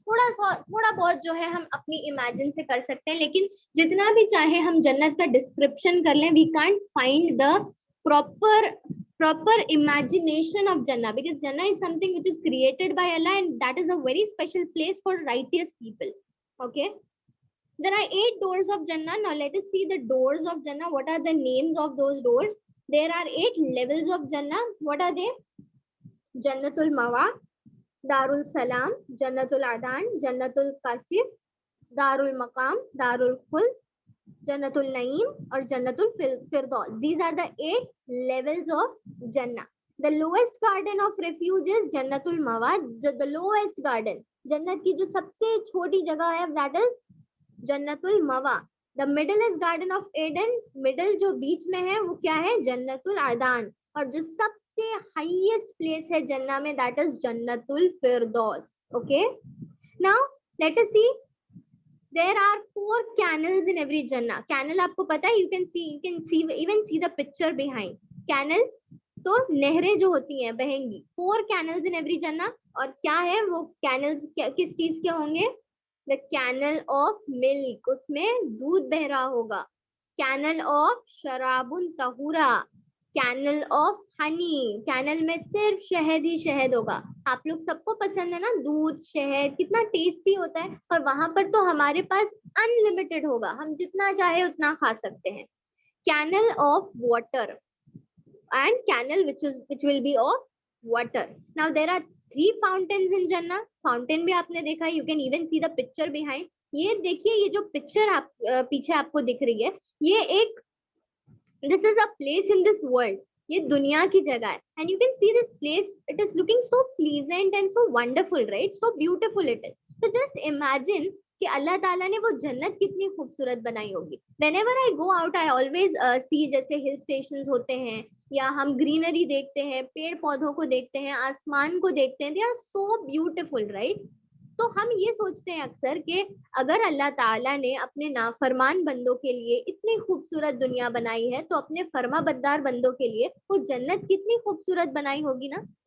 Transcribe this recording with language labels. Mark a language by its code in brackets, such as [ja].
[hi] थोड़ा बहुत जो है हम अपनी इमेजिन से कर सकते हैं, लेकिन जितना भी चाहे हम जन्नत का डिस्क्रिप्शन कर लें, [en] We can't find the proper imagination of Jannah, because Jannah is something which is created by Allah, and that is a very special place for righteous people. Okay, there are 8 doors of Jannah. Now let us see the doors of Jannah. What are the names of those doors? There are 8 levels of Jannah. What are they? Jannatul Mawa, Darul Salam, Jannatul Adan, Jannatul Kasif, Darul Maqam, Darul Khuld, Jannatul Naeem, or Jannatul Firdaus. These are the 8 levels of Jannah. The lowest garden of refuge is Jannatul Mawa. The lowest garden, [hi] जन्नत की जो सबसे छोटी जगह है, [en] that is Jannatul Mawa. The middle is Garden of Eden. Middle [hi] जो बीच में है वो क्या है, [en] Jannatul Adan. [hi] और जो सबसे highest place है जन्ना में, [en] that is Jannatul Firdaus. Okay. Now let us see. There are 4 canals in every Jannah. Canal [hi] आपको पता है, [en] you can even see the picture behind. [hi] Canal तो नहरें जो होती हैं बहेंगी. [en] 4 canals in every Jannah. [hi] और क्या है वो canals, किस चीज के होंगे? [en] The canal of milk, [hi] उसमें दूध बह रहा होगा. Canal of शराबुन तहुरा. [en] Canal of honey, [hi] canal में सिर्फ शहद ही शहद होगा. आप लोग सबको पसंद है ना दूध, शहद, कितना टेस्टी होता है. और वहां पर तो हमारे पास अनलिमिटेड होगा, हम जितना चाहे उतना खा सकते हैं. [en] Canal of water and canal which will be of water. Now there are 3 fountains in Jannah. Fountain [hi] भी आपने देखा, [en] you can even see the picture behind. [hi] ये देखिए, ये जो पिक्चर आप पीछे आपको दिख रही है, ये एक, [en] this is a place in this world. [hi] ये दुनिया की जगह है. [en] And you can see this place, it is looking so pleasant and so wonderful, right? So beautiful it is. So just imagine [hi] कि अल्लाह ताला ने वो जन्नत कितनी खूबसूरत बनाई होगी. [en] Whenever I go out, I always see, [hi] जैसे हिल स्टेशंस होते हैं या हम ग्रीनरी देखते हैं, पेड़ पौधों को देखते हैं, आसमान को देखते हैं, [en] they are so beautiful, right? [hi] तो हम ये सोचते हैं अक्सर कि अगर अल्लाह ताला ने अपने नाफरमान बंदों के लिए इतनी खूबसूरत दुनिया बनाई है, तो अपने फर्माबरदार बंदों के लिए वो जन्नत कितनी खूबसूरत बनाई होगी ना.